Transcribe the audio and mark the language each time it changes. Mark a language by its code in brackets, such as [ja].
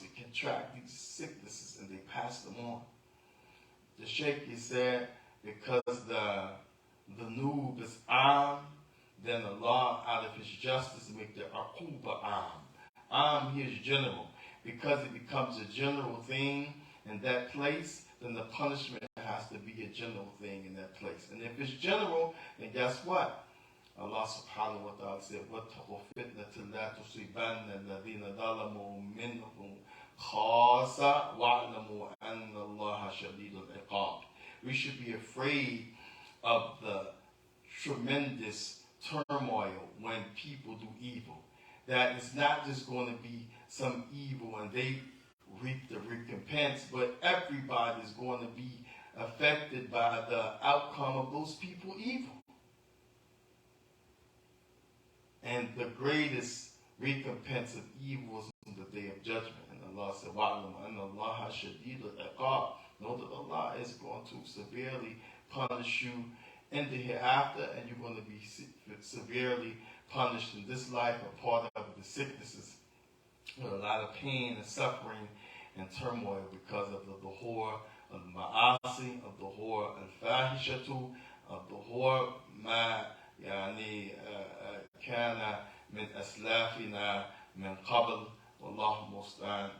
[en] They contract these sicknesses and they pass them on. The Shaikh, he said, because the noob is armed, then Allah, out of His justice, make the akuba armed. He is general. Because it becomes a general thing in that place, then the punishment has to be a general thing in that place. And if it's general, then guess what? [ar] Allah subhanahu wa ta'ala said, وَاتَّقُوا فِتْنَةً لَا تُصِيبَنَّ الَّذِينَ ظَلَمُوا مِنْهُمْ خَاصَّةً وَاعْلَمُوا أَنَّ اللَّهَ شَدِيدُ الْعِقَابِ. [en] We should be afraid of the tremendous turmoil when people do evil. That it's not just going to be some evil and they reap the recompense, but everybody is going to be affected by the outcome of those people evil. And the greatest recompense of evil is on the day of judgment. And Allah said, [ar] وَعْلَمُ أَنَّ اللَّهَ شَدِيدُ الْعِقَابِ. [en] Know that Allah is going to severely punish you in the hereafter, and you're going to be severely punished in this life. A part of the sicknesses with a lot of pain and suffering and turmoil because of the dhuhur al-ma'asi, of the dhuhur al-fahishatu, of the dhuhur ma [ar] يعني كان من أسلافنا من قبل والله المستعان.